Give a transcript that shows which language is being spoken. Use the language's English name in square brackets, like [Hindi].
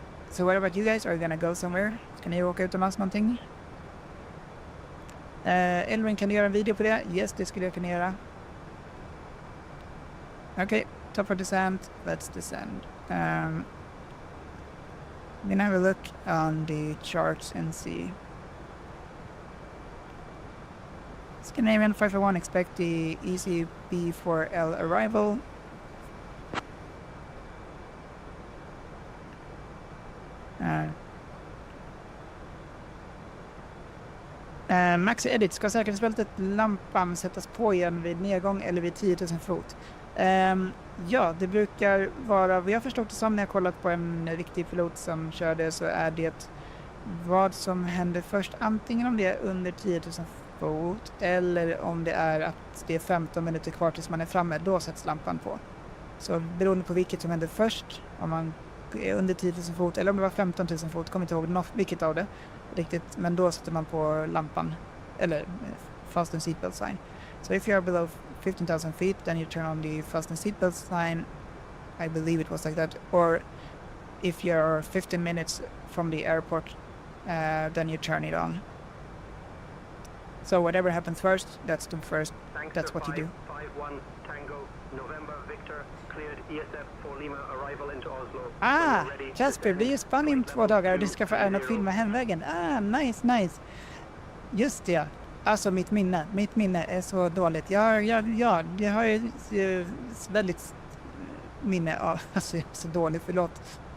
[English] So what about you guys? Are you gonna go somewhere? [Swedish] Ska ni åka utomlands någonting? Elvin, kan du göra en video på det? Yes, det skulle jag kunna göra. [English] Okay, top for descent. Let's descend. I'm gonna have a look on the charts and see. Scandinavian 501, expect the ECB4L arrival. [Swedish] Max Edit, ska säkerhetsbältet lampan sättas på igen vid nedgång eller vid 10 000 fot? Ja, det brukar vara, vi har förstått det som när jag kollat på en riktig pilot som körde, så är det vad som händer först, antingen om det är under 10 000 fot eller om det är att det är 15 minuter kvar tills man är framme, då sätts lampan på. Så beroende på vilket som händer först, om man är under 10 000 fot eller om det var 15 000 fot, kommer inte ihåg vilket av det riktigt, men då sätter man på lampan eller fasten seatbelt sign. [English] So if you are below 15,000 feet, then you turn on the fasten seatbelt sign. I believe it was like that. Or if you're 15 minutes from the airport, then you turn it on. So whatever happens first, that's the first. That's what you do. 551 Tango November Victor cleared ESF for Lima arrival into Oslo. [Swedish] Kasper, det är ju Spanien om 2 dagar och du ska få äran att filma hemvägen. Nice. Just det. Alltså mitt minne är så dåligt. Jag har ju väldigt minne av, alltså så dåligt, förlåt.